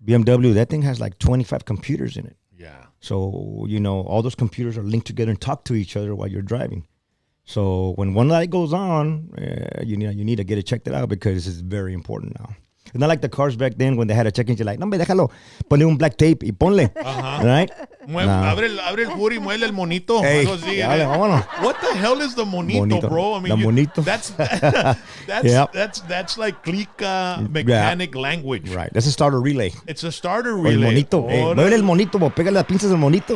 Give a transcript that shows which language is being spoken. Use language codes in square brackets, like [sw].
[en] BMW, that thing has like 25 computers in it. Yeah. So, all those computers are linked together and talk to each other while you're driving. So when one light goes on, you need to get it checked out because it's very important now. It's not like the cars back then when they had a check engine light. [es] No, déjalo. Ponle un black tape y ponle. Right? Abre el hood y muele el monito. Hey, vámonos. [en] What the hell is the monito, bro? I mean, [es] monito. [en] That's like clica mechanic language. Right. That's a starter relay. It's a starter relay. [es] El monito. Hey, mueve el monito, pégale las pinzas del monito.